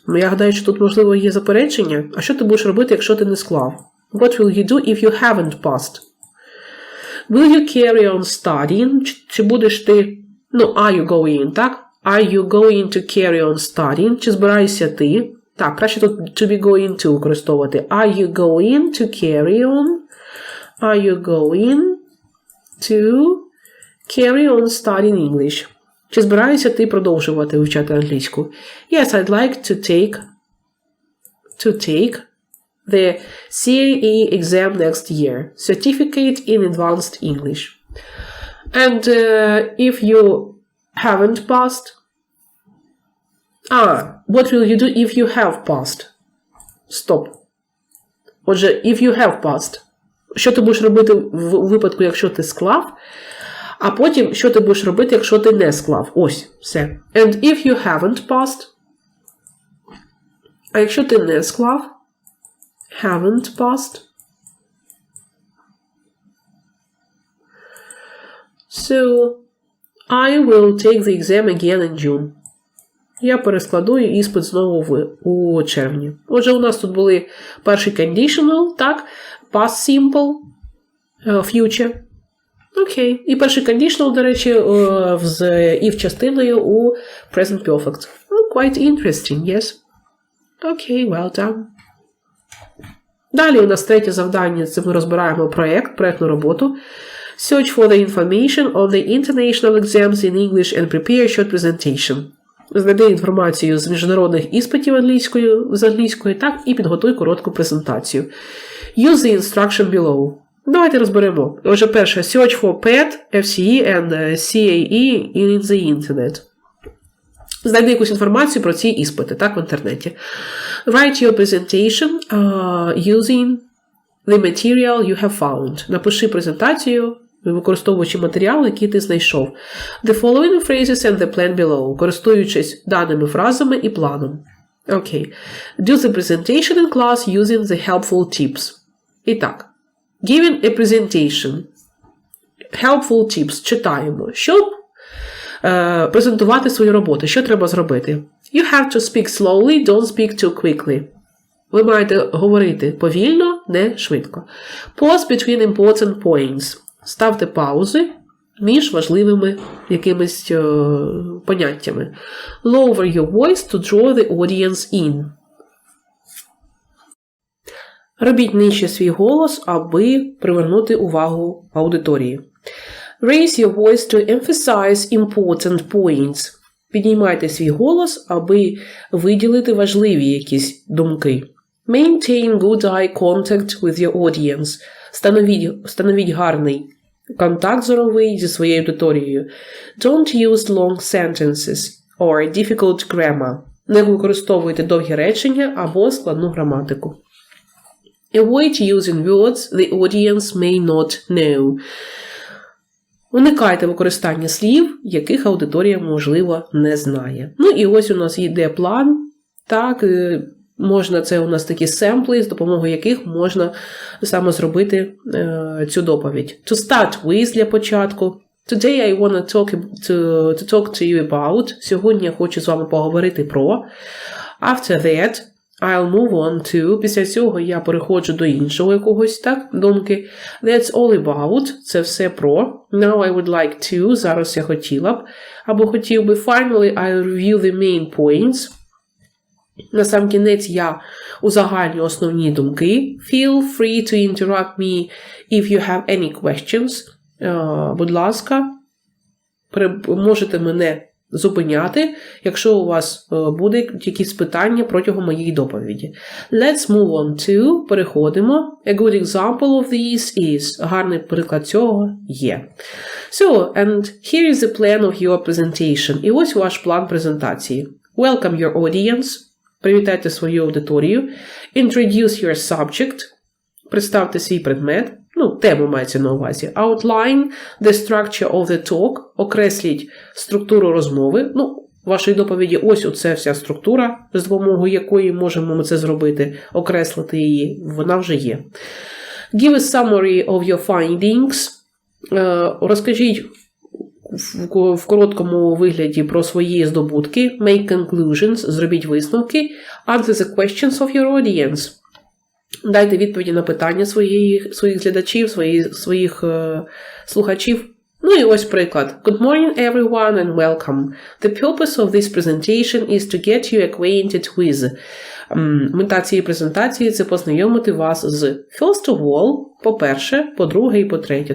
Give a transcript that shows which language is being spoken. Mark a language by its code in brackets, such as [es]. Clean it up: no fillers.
[uk] Я гадаю, що тут, можливо, є заперечення. А що ти будеш робити, якщо ти не склав? [en] What will you do if you haven't passed? Will you carry on studying? [uk] Чи будеш ти, ну, [en] are you going, [uk] так? [en] Are you going to carry on studying? [uk] Чи збираєшся ти? Так, краще тут [en] to be going to [uk] використовувати. [en] Are you going to carry on? Are you going to carry on studying English? [uk] Чи збираєшся ти продовжувати вивчати англійську? [en] Yes, I'd like to take the CAE exam next year. Certificate in Advanced English. And if you haven't passed, what will you do if you have passed? Stop. Отже, if you have passed. [uk] Що ти будеш робити у випадку, якщо ти склав, а потім, що ти будеш робити, якщо ти не склав. Ось, все. [en] And if you haven't passed, [uk] А якщо ти не склав, [en] haven't passed. So, I will take the exam again in June. [uk] Я перескладу іспит знову у червні. Отже, у нас тут були перший conditional, так, past simple, future. Окей. І перший conditional, до речі, з if частиною у present perfect. [en] Quite interesting, yes. Окей, well done. [uk] Далі у нас третє завдання, це ми розбираємо проєктну роботу. [en] Search for the information on the international exams in English and prepare a short presentation. [uk] Знайди інформацію з міжнародних іспитів з англійської, так, і підготуй коротку презентацію. [en] Use the instruction below. [uk] Давайте розберемо. Отже, перше, [en] search for PET, FCE and CAE in the internet. [uk] Знайди якусь інформацію про ці іспити, так, в інтернеті. [en] Write your presentation using the material you have found. [uk] Напиши презентацію, використовуючи матеріал, який ти знайшов. [en] The following phrases and the plan below. [uk] Користуючись даними фразами і планом. [en] Окей. Do the presentation in class using the helpful tips. [uk] І так. [en] Giving a presentation. Helpful tips. [uk] Читаємо. Щоб презентувати свою роботу. Що треба зробити? [en] You have to speak slowly, don't speak too quickly. [uk] Ви маєте говорити повільно, не швидко. [en] Pause between important points. [uk] Ставте паузи між важливими якимись поняттями. [en] Lower your voice to draw the audience in. [uk] Робіть нижче свій голос, аби привернути увагу аудиторії. [en] Raise your voice to emphasize important points. [uk] Піднімайте свій голос, аби виділити важливі якісь думки. [en] Maintain good eye contact with your audience. [uk] Становіть гарний контакт зоровий зі своєю аудиторією. [en] Don't use long sentences or difficult grammar. [uk] Не використовуйте довгі речення або складну граматику. [en] Avoid using words the audience may not know. [uk] Уникайте використання слів, яких аудиторія, можливо, не знає. Ну і ось у нас йде план. Так, можна, це у нас такі семпли, з допомогою яких можна саме зробити цю доповідь. [en] To start with [uk] для початку. [en] Today I want to talk to you about. [uk] Сьогодні я хочу з вами поговорити про. [en] After that, I'll move on to. [uk] Після цього я переходжу до іншого якогось, так, думки. [en] That's all about. [uk] Це все про. [en] Now I would like to. [uk] Зараз я хотіла б. Або хотів би. [en] Finally, I'll review the main points. [uk] Насамкінець я узагальню основні думки. [en] Feel free to interrupt me if you have any questions. [uk] Будь ласка, можете мене зупиняти, якщо у вас будуть якісь питання протягом моєї доповіді. [en] Let's move on to. [uk] Переходимо. [en] A good example of this is. [uk] Гарний приклад цього є. [en] So, and here is the plan of your presentation. [uk] І ось ваш план презентації. [en] Welcome your audience. [uk] Привітайте свою аудиторію. [en] Introduce your subject. [uk] Представте свій предмет. Ну, тему мається на увазі. [en] Outline the structure of the talk. [uk] Окресліть структуру розмови. Ну, вашої доповіді ось оце вся структура, з допомогою якої можемо ми це зробити. Окреслити її. Вона вже є. [en] Give a summary of your findings. [uk] Розкажіть в короткому вигляді про свої здобутки. [en] Make conclusions. [uk] Зробіть висновки. [en] Answer the questions of your audience. [uk] Дайте відповіді на питання своїх глядачів, своїх слухачів. Ну і ось приклад. [en] Good morning everyone and welcome. The purpose of this presentation is to get you acquainted with. [uk] Мета цієї презентації – це познайомити вас з [en] first of all, [uk] по-перше, по-друге і по-третє.